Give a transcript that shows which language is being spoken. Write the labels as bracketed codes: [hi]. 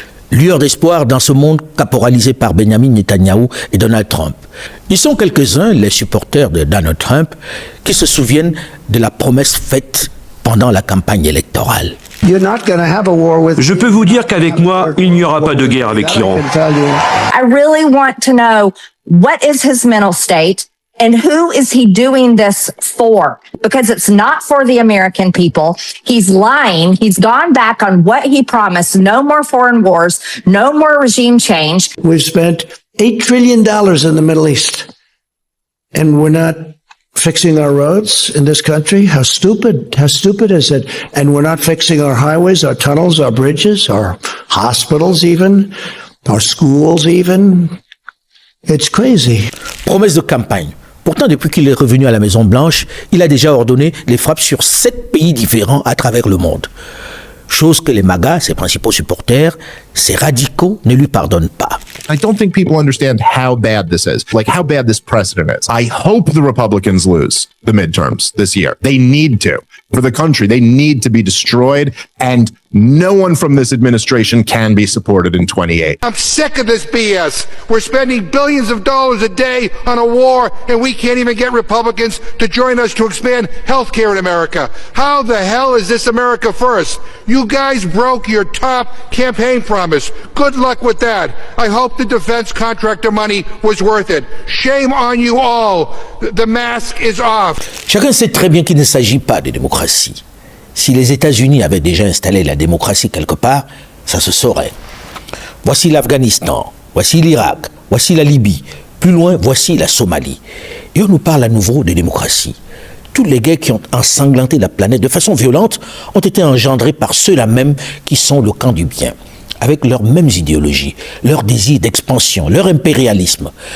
[fr] Lueur d'espoir dans ce monde caporalisé par Benjamin Netanyahou et Donald Trump. Ils sont quelques-uns, les supporters de Donald Trump, qui se souviennent de la promesse faite pendant la campagne électorale. Je peux vous dire qu'avec moi, il n'y aura pas de guerre avec l'Iran. [en] I really want to know what is his mental state and who is he doing this for? Because it's not for the American people. He's lying. He's gone back on what he promised. No more foreign wars, no more regime change. We've spent $8 trillion in the Middle East, and we're not fixing our roads in this country. How stupid is it? And we're not fixing our highways, our tunnels, our bridges, our hospitals even, our schools even. It's crazy. [fr] Promesse de campagne. Pourtant, depuis qu'il est revenu à la Maison-Blanche, il a déjà ordonné les frappes sur 7 pays différents à travers le monde. Chose que les MAGA, ses principaux supporters, ces radicaux, ne lui pardonnent pas. [en] I don't think people understand how bad this is, like how bad this precedent is. I hope the Republicans lose the midterms this year. They need to. For the country, they need to be destroyed and no one from this administration can be supported in 28. I'm sick of this BS. We're spending billions of dollars a day on a war, and we can't even get Republicans to join us to expand health care in America. How the hell is this America first? You guys broke your top campaign promise. Good luck with that. I hope the defense contractor money was worth it. Shame on you all. The mask is off. [fr] Chacun sait très bien qu'il ne s'agit pas de démocratie. Si les États-Unis avaient déjà installé la démocratie quelque part, ça se saurait. Voici l'Afghanistan, voici l'Irak, voici la Libye, plus loin, voici la Somalie. Et on nous parle à nouveau de démocratie. Toutes les guerres qui ont ensanglanté la planète de façon violente ont été engendrées par ceux-là même qui sont le camp du bien, avec leurs mêmes idéologies, leur désir d'expansion, leur impérialisme.